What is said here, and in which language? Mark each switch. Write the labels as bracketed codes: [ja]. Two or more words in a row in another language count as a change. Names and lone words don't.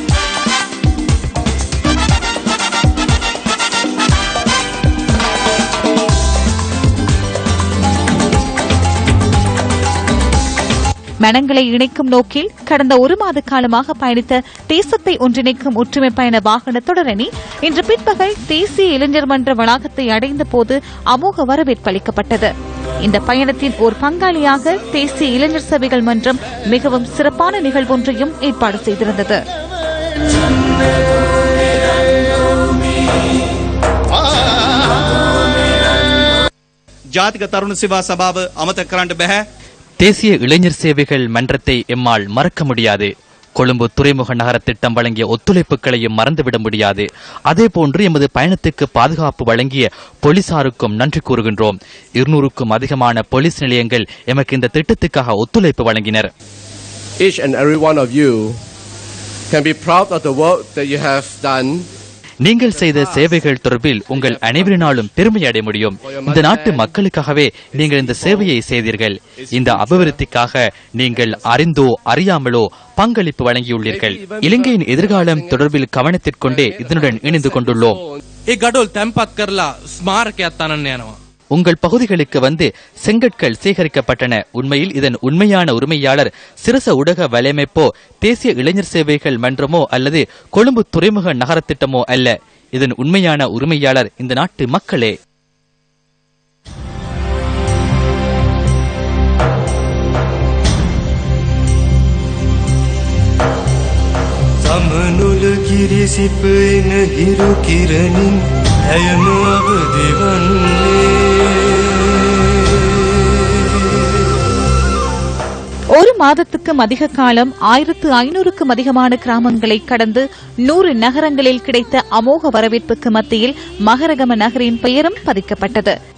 [ta] மனங்களை இணைக்கும் நோக்கில் கடந்த 1 மாத காலமாக பயணித்த தேசத்தை ஒன்றிணைக்கும் ஒற்றுமை பயண வாகன தொடரணி இன்று பிற்பகல் தேசிய இளைஞர் மன்ற வளாகத்தை அடைந்த போது அமோக வரவேற்பு அளிக்கப்பட்டது. இந்த பயணத்தின் ஒரு பங்காளியாக தேசிய இளைஞர் சேவைகள் மன்றம் மிகவும் சிறப்பான நிகழ்வொன்றையும் ஏற்பாடு செய்திருந்தது. [si] ජාතික තරුණ සේවා සභාව අමතක කරන්න බෑ. [ta] தேசிய இளைஞர் சேவைகள் மன்றத்தை எம்மால் மறக்க முடியாது. கொழும்பு துறைமுக நகர திட்டம் வழங்கிய ஒத்துழைப்புகளையும் மறந்துவிட முடியாது. அதேபோன்று எமது பயணத்துக்கு பாதுகாப்பு வழங்கிய போலீசாருக்கும் நன்றி கூறுகின்றோம். 200க்கும் அதிகமான போலீஸ் நிலையங்கள் எமக்கு இந்த திட்டத்துக்காக ஒத்துழைப்பு வழங்கினர். [en] Each and every one of you can be proud of the work that you have done. [ta] நீங்கள் செய்த சேவைகள் தொடர்பில் உங்கள் அனைவரினாலும் பெருமை அடைய முடியும். இந்த நாட்டு மக்களுக்காகவே நீங்கள் இந்த சேவையை செய்தீர்கள். இந்த அபிவிருத்திக்காக நீங்கள் அறிந்தோ அறியாமலோ பங்களிப்பு வழங்கியுள்ளீர்கள். இலங்கையின் எதிர்காலம் தொடர்பில் கவனத்திற்கொண்டே இதனுடன் இணைந்து கொண்டுள்ளோம். உங்கள் பகுதிகளுக்கு வந்து செங்கற்கள் சேகரிக்கப்பட்டன. உண்மையில் இதன் உண்மையான உரிமையாளர் சிரச ஊடக வலையமைப்போ தேசிய இளைஞர் சேவைகள் மன்றமோ அல்லது கொழும்பு துறைமுக நகர திட்டமோ அல்ல. இதன் உண்மையான உரிமையாளர் இந்த நாட்டு மக்களே. [si] සමනුල කිරිසිපෙන හිරු කිරණින් ඇයම අවදිවන්නේ [ta] ஒரு மாதத்துக்கும் அதிக காலம் 1500க்கும் அதிகமான கிராமங்களை கடந்து 100 நகரங்களில் கிடைத்த அமோக வரவேற்புக்கு மத்தியில் மகரகம நகரின் பெயரும் பதிக்கப்பட்டது.